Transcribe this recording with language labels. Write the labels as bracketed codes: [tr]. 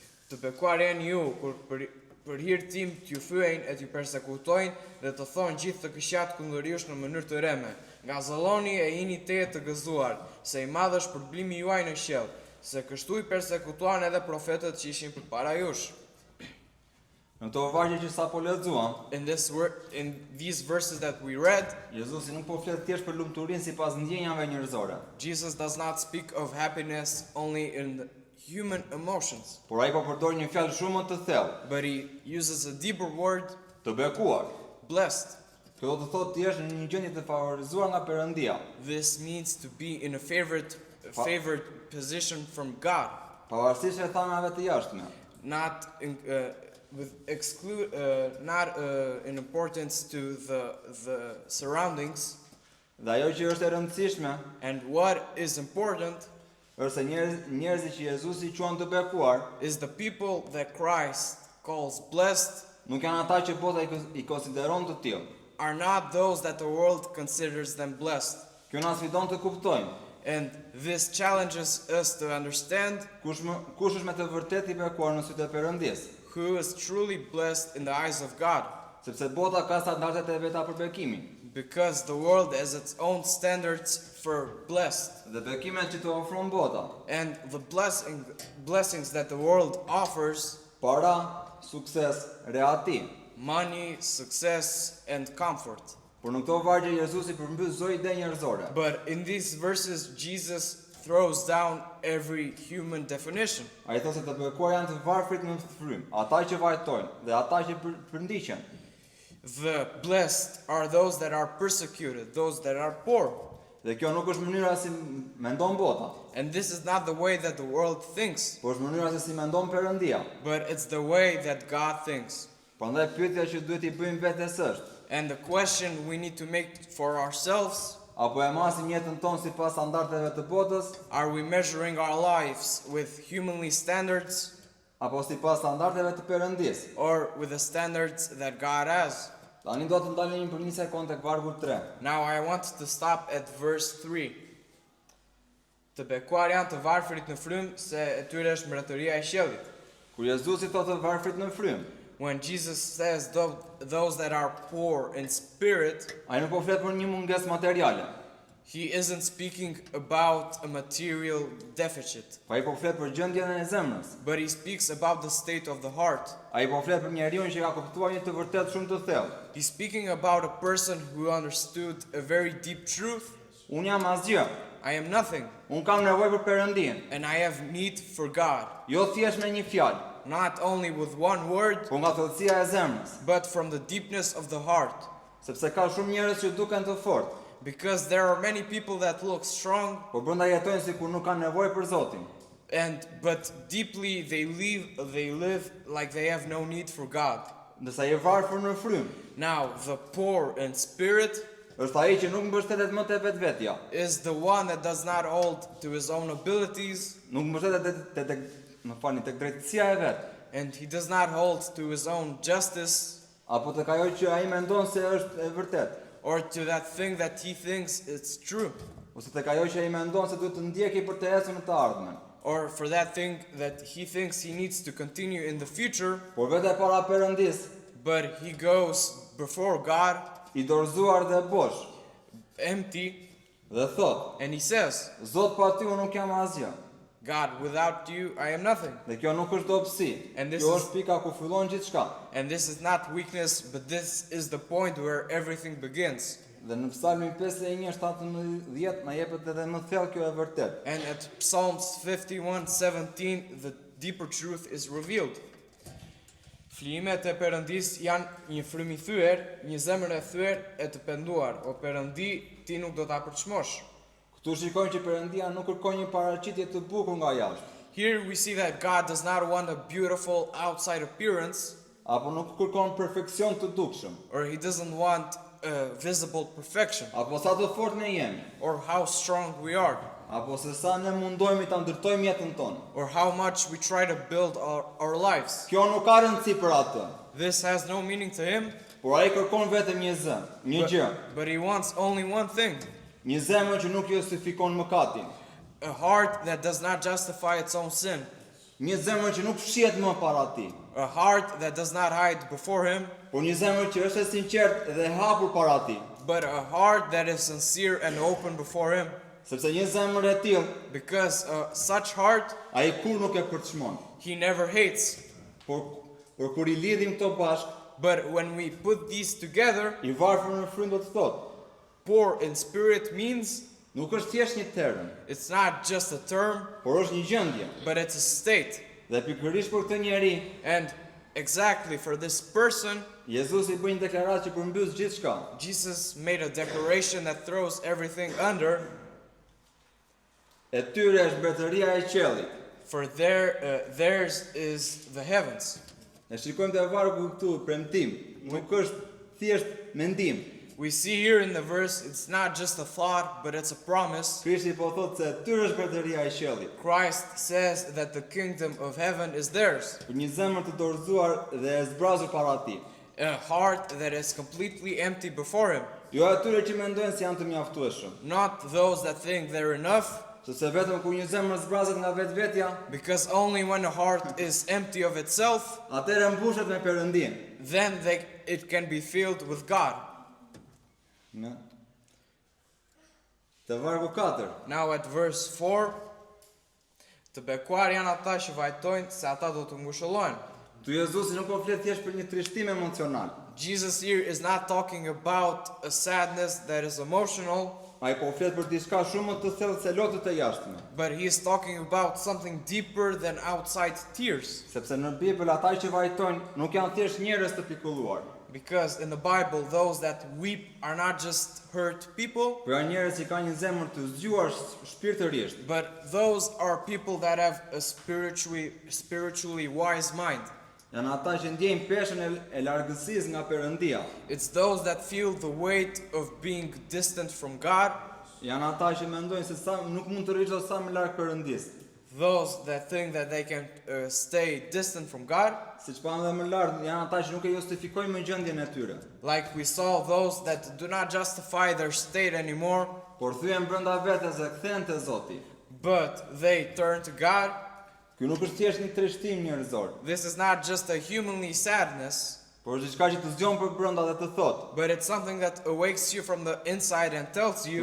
[sq] Të bekuar janë ju, kur për hir tim t'ju fyejnë e t'ju persekutojnë dhe të thonë gjithë të këqijat kundër jush në mënyrë të reme. Nga zëlloni e jini teje të gëzuar, se I madh është përblimi juaj në qiell, se kështu I persekutuan edhe profetët që ishin përpara jush. Në këto vargje që sapo lexuam, [en] In these verses that we read, [sq] Jezusi nuk po flet thjesht për lumturinë sipas ndjenjave njerëzore, [en] Jesus does not speak of happiness only in the human emotions, [sq] por ai po përdor një fjalë shumë më të thellë, [en] but he uses a deeper word, [sq] të bekuar. [en] blessed. [sq] Kjo do të thotë ti je në një gjendje të favorizuar nga Perëndia, [en] This means to be in a favored position from God, [sq] pavarësisht e thanave të jashtme. [en] not in importance to the surroundings. [sq] Dhe ajo që është e rëndësishme [en] And what is important [sq] është se njerëzit që Jezusi quan të bekuar, [en] is the people that Christ calls blessed [sq] nuk janë ata që bota I konsideron të tillë. [en] are not those that the world considers them blessed. [sq] Kjo na sfidon të kuptojmë [en] And this challenges us to understand [sq] kush është me të vërtetë I bekuar në sytë e Perëndisë, [en] who is truly blessed in the eyes of God. [sq] sepse bota ka standardet e veta për bekimin. [en] Because the world has its own standards for blessed. [sq] Dhe bekimet që të ofron bota, [en] And the blessings that the world offers, [sq] para, sukses, reati. [en] money, success, and comfort. [sq] Por në këto vargje Jezusi përmbys çdo ide njerëzore. [en] But in these verses, Jesus throws down every human definition. [sq] Ai thotë se të bekuar janë të varfrit në frymë, ata që vajtojnë dhe ata që përndiqen. [en] The blessed are those that are persecuted, those that are poor. [sq] Dhe kjo nuk është mënyra si mendon bota, [en] And this is not the way that the world thinks, [sq] por është mënyra se si mendon Perëndia. [en] but it's the way that God thinks. [sq] Prandaj pyetja që duhet I bëjmë vetes është: [en] And the question we need to make for ourselves, [sq] apo e masim jetën tonë sipas standardeve të botës, [en] are we measuring our lives with humanly standards [sq] apo sipas standardeve të Perëndisë? [en] or with the standards that God has? [sq] Tani do të ndalemi për një sekondë tek vargu 3. [en] Now I want to stop at verse 3. [sq] Të bekuar janë të varfrit në frymë, se e tyre është mbretëria e qiellit. Kur Jezusi thotë të varfrit në frymë, [en] When Jesus says those that are poor in spirit, [sq] ai nuk po flet për një mungesë materiale. [en] he isn't speaking about a material deficit, [sq] Po ai po flet për gjendjen e zemrës. [en] but he speaks about the state of the heart. [sq] Ai po flet për njeriu që ka kuptuar një të vërtetë shumë të thellë. [en] He's speaking about a person who understood a very deep truth. [sq] Unë jam asgjë. [en] I am nothing, [sq] Unë kam nevojë për Perëndin. [en] and I have need for God. [sq] Jo thjesht me një fjalë, [en] Not only with one word, [sq] por nga thellësia e zemrës. [en] but from the deepness of the heart. [sq] Sepse ka shumë njerëz që duken të fortë, [en] Because there are many people that look strong, [sq] por brenda jetojnë sikur nuk kanë nevojë për Zotin. [en] but deeply they live like they have no need for God. [sq] Ndërsa i varfër në frymë [en] Now, the poor in spirit [sq] është ai që nuk mbështetet më te vetvetja, [en] is the one that does not hold to his own abilities, [sq] nuk mbështetet tek drejtësia e vet, [en] and he does not hold to his own justice, [sq] apo tek ajo që ai mendon se është e vërtetë, [en] or to that thing that he thinks it's true, [sq] ose tek ajo që ai mendon se duhet të ndjekë për të ecur në të ardhmen. [en] or for that thing that he thinks he needs to continue in the future, [sq] Por vetë para Perëndis, [en] but he goes before God [sq] i dorëzuar dhe bosh, [en] empty, [sq] dhe thot, [en] and he says, [sq] Zot pa ty unë nuk jam asgjë. [en] God, without you, I am nothing. [sq] Dhe kjo nuk është dobësi. [en] And this [sq] Kjo [en] is- [sq] është pika ku fillon gjithçka. [en] And this is not weakness, but this is the point where everything begins. [sq] Dhe në Psalmin 51:17 na jepet edhe më thellë kjo e vërtet. [en] And at Psalms 51:17, the deeper truth is revealed. [sq] Flimet e Perëndis janë një frymë i thyer, një zemër e thyer e të penduar. O Perëndi, ti nuk do ta përçmosh. Këtu shikojmë që Perëndia nuk kërkon një paraqitje të bukur nga jashtë, [en] Here we see that God does not want a beautiful outside appearance, [sq] apo nuk kërkon perfeksion të dukshëm, [en] or he doesn't want a visible perfection, [sq] apo sa të fortë ne jemi, [en] or how strong we are, [sq] apo se sa ne mundohemi ta ndërtojmë jetën tonë. [en] or how much we try to build our lives. [sq] Kjo nuk ka rëndësi për atë, [en] This has no meaning to him, [sq] por ai kërkon vetëm një zë, një gjë, [en] but he wants only one thing, [sq] një zemër që nuk justifikon mëkatin, [en] a heart that does not justify its own sin, [sq] një zemër që nuk fshihet më para tij, [en] a heart that does not hide before him, [sq] por një zemër që është e sinqertë dhe e hapur para tij, [en] but a heart that is sincere and open before him, [sq] sepse një zemër e tillë [en] because such heart [sq] ai kur nuk e përçmon. [en] he never hates. [sq] Por kur i lidhim këto bashk, [en] But when we put these together, [sq] i varfër në frymë do të thotë, [en] poor in spirit means [sq] nuk është thjesht një term, [en] it's not just a term, [sq] por është një gjendje. [en] but it's a state. [sq] Dhe pikërisht për këtë njeri, [en] And exactly for this person, [sq] Jezusi bën një deklaratë që përmbys gjithçka. [en] Jesus made a declaration that throws everything under. [sq] E tyre është mbretëria e qiellit. [en] For theirs is the heavens. [sq] Ne shikojmë te vargu këtu premtim, nuk është thjesht mendim. [en] We see here in the verse, it's not just a thought, but it's a promise. [sq] Krishti po thotë se tyre është mbretëria e qiellit. [en] Christ says that the kingdom of heaven is theirs. [sq] Për një zemër të dorëzuar dhe e zbrazur para tij. [en] A heart that is completely empty before him. [sq] Jo atyre që mendojnë se janë të mjaftueshëm, [en] Not those that think they're enough, [sq] sepse vetëm kur një zemër zbrazet nga vetvetja, [en] because only when a heart is empty of itself, [sq] atëherë mbushet me Perëndin. [en] then it can be filled with God. [sq] Në Te vargu 4. [en] Now at verse 4, [sq] të bekuar janë ata që vajtojnë se ata do të ngushëllohen. Tu Jezusi nuk po flet thjesht për një trishtim emocional. [en] Jesus here is not talking about a sadness that is emotional, [sq] Ai po flet për diçka shumë më të thellë se lotët e jashtme. [en] but he is talking about something deeper than outside tears. [sq] Sepse në Bibël ata që vajtojnë nuk janë thjesht njerëz të pikulluar, [en] Because in the Bible, those that weep are not just hurt people, [sq] por janë njerëz që kanë një zemër të zgjuar shpirtërisht. [en] but those are people that have a spiritually wise mind. [sq] Janë ata që ndjejnë peshën e largësisë nga Perëndia. [en] It's those that feel the weight of being distant from God, [sq] Janë ata që mendojnë se sa nuk mund të rrihet sa më larg Perëndisë. [en] those that think that they can stay distant from God, [sq] Siç pamë edhe më lart, janë ata që nuk e justifikojnë më gjendjen e tyre, [en] like we saw those that do not justify their state anymore, [sq] por thyen brenda vetes se kthehen te Zoti. [en] but they turn to God. [sq] Ky nuk është thjesht një trishtim njerëzor, [en] This is not just a humanly sadness, [sq] por është diçka që të zgjon për brenda dhe të thotë, [en] but it's something that awakes you from the inside and tells you,